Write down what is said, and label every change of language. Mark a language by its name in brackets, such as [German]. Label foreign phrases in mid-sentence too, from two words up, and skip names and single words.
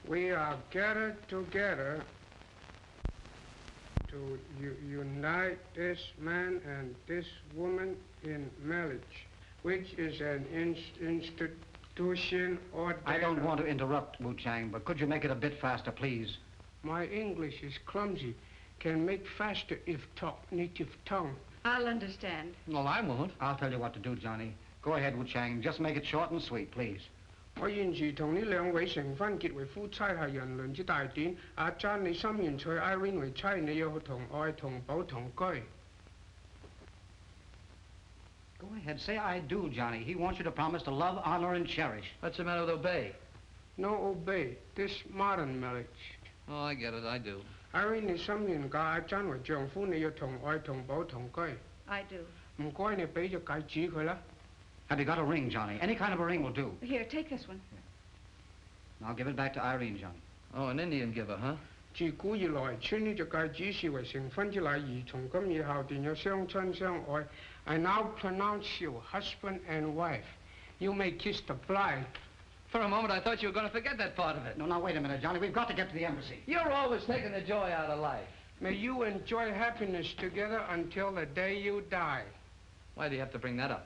[English] We are gathered together to unite this man and this woman in marriage, which is an institution ordained... I don't want to interrupt, Wu Chang, but could you make it a bit faster, please? My English is clumsy. Can make faster if talk native tongue. I'll understand. No, I won't. I'll tell you what to do, Johnny. Go ahead, Wu Chang. Just make it short and sweet, please. [Cantonese] 我現時同呢兩位成婚結為夫妻係人倫之大典。阿珍，你心願娶 Irene 為妻，你要同愛同保同居。 [English] Go ahead, say I do, Johnny. He wants you to promise to love, honor, and cherish. What's the matter with obey? No obey. This modern marriage. Oh, I get it. I do. [Cantonese] Irene 你心願嫁阿珍為丈夫，你要同愛同保同居。 [English] I do. [Cantonese] 唔該，你俾隻戒指佢啦。 [English] Have you got a ring, Johnny? Any kind of a ring will do. Here, take this one. I'll give it back to Irene, Johnny. Oh, an Indian giver, huh? [Cantonese] 自古以來，穿呢隻戒指視為成婚之禮儀，從今以後便有相親相愛。 [English] I now pronounce you husband and wife. You may kiss the bride. For a moment, I thought you were going to forget that part of it. No, now, wait a minute, Johnny. We've got to get to the embassy. You're always taking the joy out of life. May you enjoy happiness together until the day you die. Why do you have to bring that up?